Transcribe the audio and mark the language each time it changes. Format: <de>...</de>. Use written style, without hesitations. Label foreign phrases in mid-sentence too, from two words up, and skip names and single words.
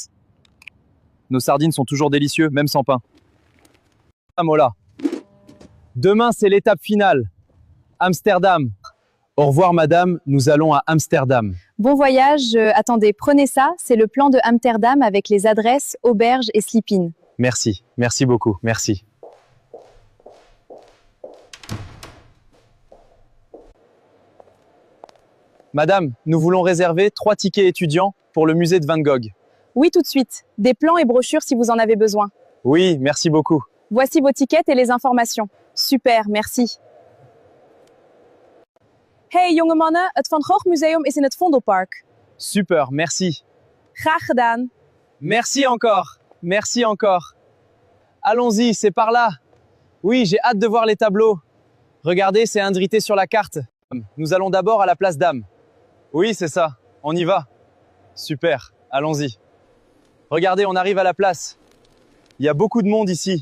<fr>Nos sardines sont toujours délicieuses, même sans pain. Mola. Demain, c'est l'étape finale. Amsterdam. Au revoir, madame. Nous allons à Amsterdam. Bon voyage, attendez, prenez ça, c'est le plan de Amsterdam avec les adresses, auberges et sleep-in. Merci. Merci beaucoup. Merci. Madame, nous voulons réserver 3 tickets étudiants pour le musée de Van Gogh. Oui, tout de suite. Des plans et brochures si vous en avez besoin. Oui, merci beaucoup. Voici vos tickets et les informations. Super, merci.</fr> <nl>Hey jonge mannen, het Van Gogh Museum is in het Vondelpark.</nl> <fr>Super, merci.</fr> <nl>Graag gedaan.</nl> <fr>Merci encore. Merci encore. Allons-y, c'est par là. Oui, j'ai hâte de voir les tableaux. Regardez, c'est indrité sur la carte. Nous allons d'abord à la place Dame. Oui, c'est ça. On y va. Super, allons-y. Regardez, on arrive à la place. Il y a beaucoup de monde ici.</fr>